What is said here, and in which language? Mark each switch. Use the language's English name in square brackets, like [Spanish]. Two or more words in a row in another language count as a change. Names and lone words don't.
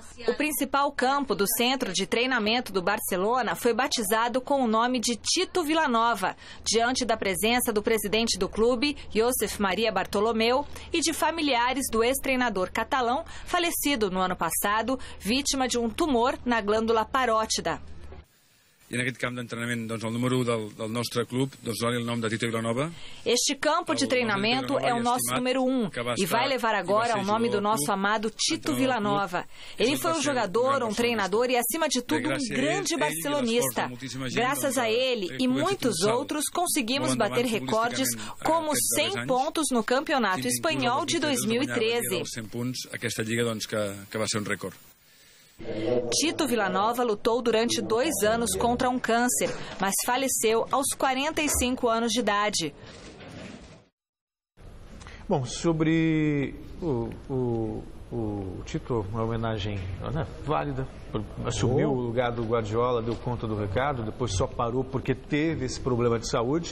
[Portuguese] O principal campo do centro de treinamento do Barcelona foi batizado com o nome de Tito Vilanova, diante da presença do presidente do clube, Josep Maria Bartolomeu, e de familiares do ex-treinador catalão, falecido no ano passado, vítima de um tumor na glândula parótida. [Catalan] I en aquest camp d'entrenament, doncs, el número 1 del nostre club, doncs, dona el nom de Tito Vilanova. [Portuguese] Este campo de treinamento é o nosso número 1 e vai levar agora o nome do nosso amado Tito Vilanova. Ele foi um jogador, um treinador e, acima de tudo, um grande barcelonista. Graças a ele e muitos outros, conseguimos bater recordes como 100 pontos no Campeonato Espanhol de 2013. [Catalan] Aquesta lliga, doncs, que va ser un rècord. [Portuguese] Tito Vilanova lutou durante 2 anos contra um câncer, mas faleceu aos 45 anos de idade. Bom, sobre o Tito, uma homenagem, né, válida, assumiu o lugar do Guardiola, deu conta do recado, depois só parou porque teve esse problema de saúde.